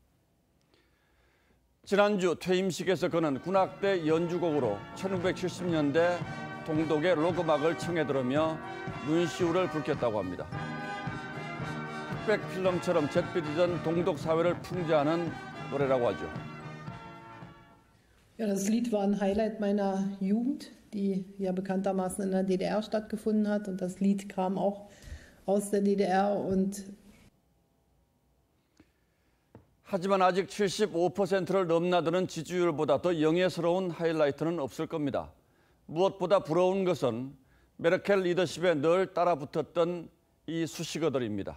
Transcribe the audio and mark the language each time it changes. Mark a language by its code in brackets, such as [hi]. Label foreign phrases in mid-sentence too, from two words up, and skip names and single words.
[ko] 지난주 퇴임식에서 그는 군악대 연주곡으로 1970년대 동독의 록음악을 청해 들으며 눈시울을 붉혔다고 합니다. 흑백 필름처럼 잿빛이던 동독 사회를 풍자하는 노래라고 하죠. [de] Ja, das Lied war ein Highlight meiner Jugend, die ja bekanntermaßen in der DDR stattgefunden hat. Und das Lied kam auch aus der DDR. [ko] 하지만 아직 75%를 넘나드는 지지율보다 더 영예스러운 하이라이트는 없을 겁니다. 무엇보다 부러운 것은 메르켈 리더십에 늘 따라붙었던 이 수식어들입니다.